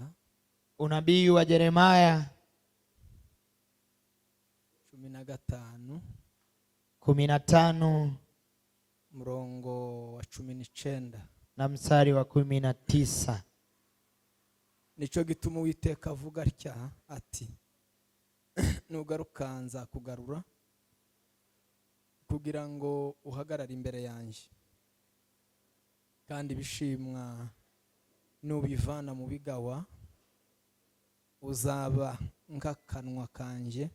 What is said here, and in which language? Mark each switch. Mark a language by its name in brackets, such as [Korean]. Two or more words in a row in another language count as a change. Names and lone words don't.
[Swahili] unabii wa Yeremia 15 mrongo wa 19 na mstari wa 19. [Kinyarwanda] Nico gituma Uwiteka avuga atya ati, nugaruka nzakugarura kugira ngo uhagarare imbere yanjye, kandi bishimwa nubivana mu bigawa uzaba nk'akanwa kanjye.